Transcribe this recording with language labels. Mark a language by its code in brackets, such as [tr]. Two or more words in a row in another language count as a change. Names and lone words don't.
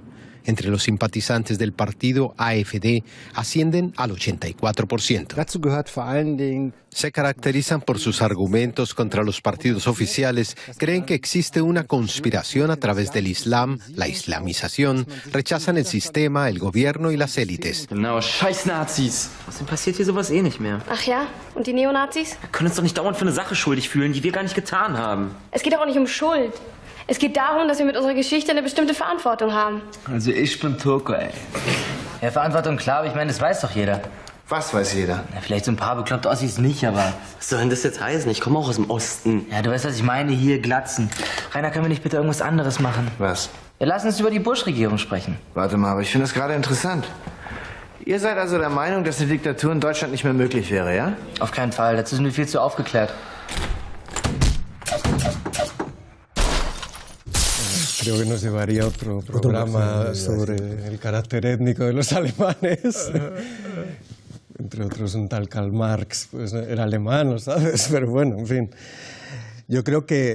[es] Entre los simpatizantes del partido AfD ascienden al 84%. Se caracterizan por sus argumentos contra los partidos oficiales, creen que existe una conspiración a través del Islam, la islamización, rechazan el sistema, el gobierno y las élites. [de] Genau, scheiß Nazis. Was passiert hier sowas eh nicht mehr? Ach ja? Und die Neonazis? Wir können uns doch nicht dauernd für eine Sache schuldig fühlen, die wir gar nicht getan haben. Es geht doch auch nicht um Schuld. Es geht darum, dass wir mit unserer Geschichte eine bestimmte Verantwortung haben. Also ich bin Türke, ey. Ja, Verantwortung klar, aber ich meine, das weiß doch jeder. Was weiß jeder? Ja, vielleicht so ein paar bekloppte Ossis nicht, aber... Was soll denn das jetzt heißen? Ich komme auch aus dem Osten. Ja, du weißt, was ich meine, hier Glatzen. Rainer, können wir nicht bitte irgendwas anderes machen? Was? Ja, lass uns über die Bush-Regierung sprechen. Warte mal, aber ich finde das gerade interessant. Ihr seid also der Meinung, dass eine Diktatur in Deutschland nicht mehr möglich wäre, ja? Auf keinen Fall, dazu sind wir viel zu aufgeklärt. [es] Creo que nos llevaría otro programa sobre el carácter étnico de los alemanes. Entre otros un tal Karl Marx, pues era alemán, ¿sabes? Pero bueno, en fin. Yo creo que...